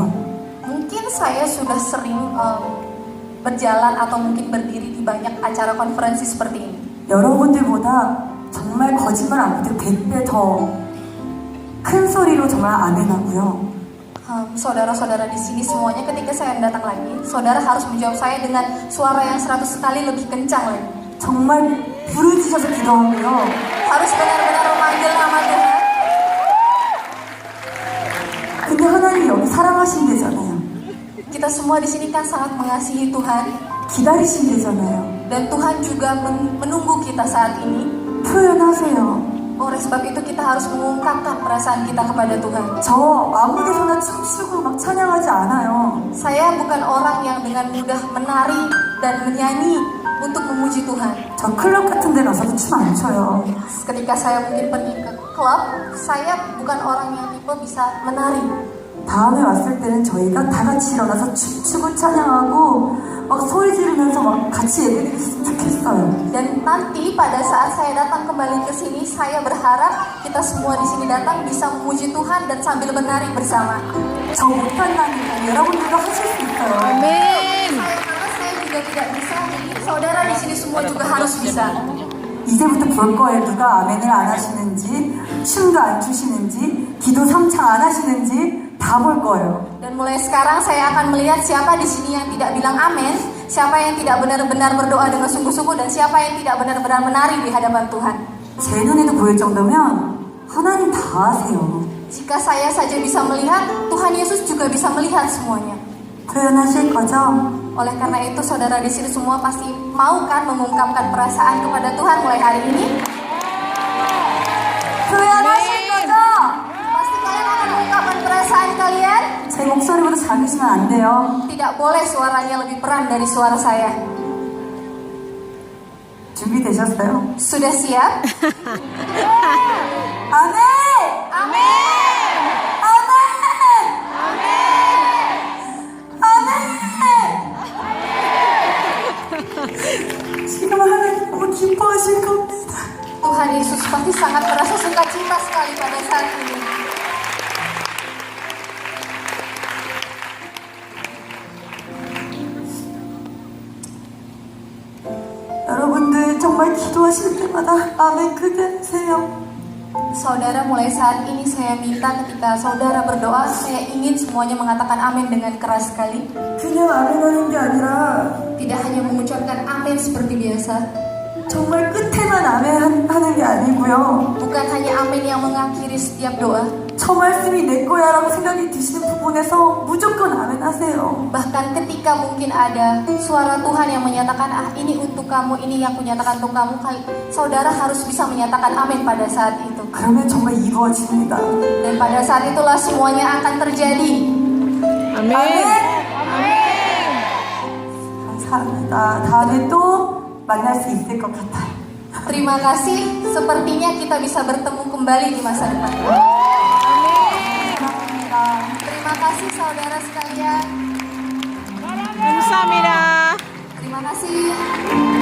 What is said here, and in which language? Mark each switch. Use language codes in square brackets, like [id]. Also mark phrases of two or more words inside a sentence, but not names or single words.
[id] mungkin saya sudah sering berjalan atau mungkin berdiri di banyak acara konferensi seperti ini. [ko] 여러분들보다 정말 거짓말 안 해도 100배 더 큰 소리로 정말 아멘하고요. [id] Saudara-saudara di sini semuanya ketika saya datang lagi, saudara harus menjawab saya dengan suara yang 100 kali lebih kencang lagi. [ko] 정말 부르짖어서 기도하고요. [id] Harus benar-benar memanggil nama Tuhan. [ko] 근데 하나님 여기 사랑하신대잖아요. [id] Kita semua di sini kan sangat mengasihi Tuhan [ko] 기다리신대잖아요. [id] dan Tuhan juga menunggu kita saat ini. [ko] 표현하세요. [id] Oleh sebab itu kita harus mengungkapkan perasaan kita kepada Tuhan. [ko] 저 아무 데서나 춤추고 막 찬양하지 않아요. [id] Saya bukan orang yang dengan mudah menari dan menyanyi untuk memuji Tuhan. [ko] 저 클럽 같은 데 가서도 춤 안 춰요. [id] Ketika saya mungkin pergi ke klub, saya bukan orang yang tipe bisa menari. [ko] 다음에 왔을 때는 저희가 다 같이 일어나서 춤추고 찬양하고 막 소리 지르면서 막 같이 예배드렸으면 좋겠어요. [id] Dan nanti pada saat saya datang kembali ke sini, saya berharap kita semua di sini datang bisa memuji Tuhan dan sambil menari bersama. [ko] 저 못한다니까 여러분들도 하실 수 있어요. 아멘. [id] Karena saya juga tidak bisa, jadi saudara di sini semua juga harus bisa. [ko] 이제부터 볼 거예요. 누가 아멘을 안 하시는지, 춤도 안 추시는지, 기도 삼창 안 하시는지 다 볼 거예요. [id] Dan mulai sekarang saya akan melihat siapa di sini yang tidak bilang amin, siapa yang tidak benar-benar berdoa dengan sungguh-sungguh, dan siapa yang tidak benar-benar menari di hadapan Tuhan. [ko] 제 눈에도 보일 정도면 하나님 다 아세요. [id] Jika saya saja bisa melihat, Tuhan Yesus juga bisa melihat semuanya. [ko] 표현하실 거죠? [id] Oleh karena itu, saudara di sini semua pasti mau kan mengungkapkan perasaan kepada Tuhan mulai hari ini? [ko] 표현하실 거죠? [id] Pasti kalian akan mengungkapkan perasaan kalian. [ko] 제 목소리보다 작으시면 안 돼요. [id] Tidak boleh suaranya lebih peran dari suara saya. [ko] 준비되셨어요? [id] Sudah siap? [ko] 아멘! [id] Amin. [ko] 아멘! 아멘! 지금 하나님 너무 기뻐하실 겁니다. [id] Tuhan Yesus pasti sangat merasa sukacita sekali pada saat ini. [ko] 여러분들 정말 기도하실 때마다 아멘 크게 하세요. [id] Saudara, mulai saat ini saya minta ketika saudara berdoa, saya ingin semuanya mengatakan amin dengan keras sekali. [ko] 그냥 아멘하는 게 아니라 [id] Tidak hanya mengucapkan amin seperti biasa. [ko] 정말 끝에만 아멘하는 게 아니고요. [id] Bukan hanya amin yang mengakhiri setiap doa. [ko] 저 말씀이 내 거야라고 생각이 드시는 부분에서 무조건 아멘하세요. [id] Bahkan ketika mungkin ada suara Tuhan yang menyatakan, ah ini untuk kamu, ini yang kunyatakan untuk kamu, saudara harus bisa menyatakan amin pada saat itu. [ko] 그러면 정말 이루어집니다. [id] Dan pada saat itulah semuanya akan terjadi. [ko] 아멘. 감사합니다. 다음에 또 만날 수 있을 것 같아요. [id] Terima kasih, sepertinya kita bisa bertemu kembali di masa depan. [ko] 감사합니다. [id] Terima kasih saudara sekalian. [ko] 감사합니다. [id] Terima kasih.